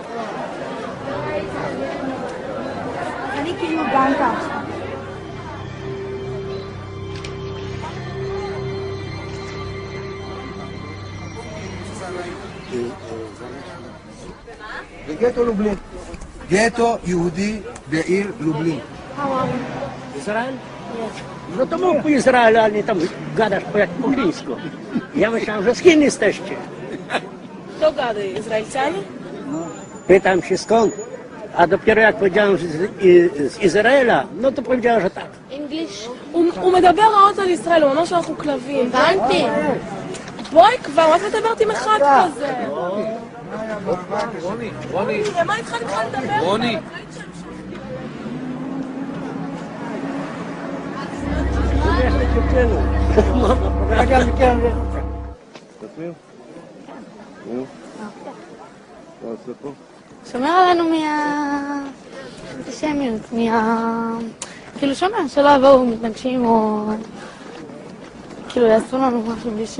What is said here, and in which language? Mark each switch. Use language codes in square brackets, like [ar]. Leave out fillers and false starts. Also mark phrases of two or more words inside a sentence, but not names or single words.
[he] אני כאילו דנקה עכשיו. בגטו לובלין. גטו יהודי בעיר לובלין. [pl] Izrael? No to mógł Izrael, ale tam gadasz po jak po chińsku. Ja myślałem, że z Chin jesteście. Kto gada? Izraelcami? Pytam się skąd. A dopiero jak powiedziałem, że z Izraela, no to powiedziałem, że tak. English? [he] הוא מדבר רעות על ישראל, הוא אומר שאנחנו כלבים. הבנתי. בואי כבר, מה את מדברת עם אחד כזה? רוני. מה איתך לדבר? רוני. שומר עלינו מהאנטישמיות, כאילו שומר, שלא יבואו מתנגשים או כאילו יעשו לנו משהו בלי ש...